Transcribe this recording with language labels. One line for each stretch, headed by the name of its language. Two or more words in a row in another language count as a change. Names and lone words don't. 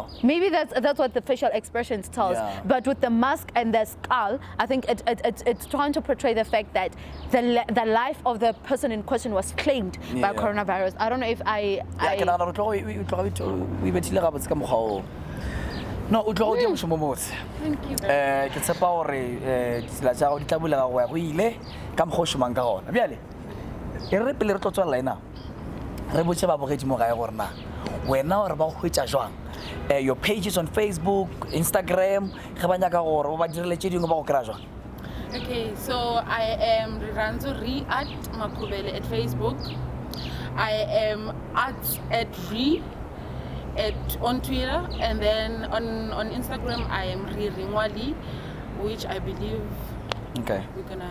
English: Maybe that's what the facial expressions tells. Yeah. But with the mask and the skull, I think it's trying to portray the fact that the life of the person in question was claimed by coronavirus. I don't know if I no,
Northern Sotho: o tlo go dira mošomo motse.
English: Thank you.
Northern Sotho: Ke tshepa gore ditsela tsa go di tla bulega go ya go ile ka mokgwa o šomang ka gona. Bjale, e re pele re tlo tswalela ena, re botse babogedi mo gae gore na wena gore ba go hwetša jwang.
English: Your pages on Facebook, Instagram,
Northern Sotho: ge ba nyaka gore ba direle tše dingwe ba go kry-a jwang.
English: Okay, so I am Rirhandzo at Makhubele at Facebook. I am at on Twitter, and then on Instagram I am Rirhandzo, which I believe we're gonna.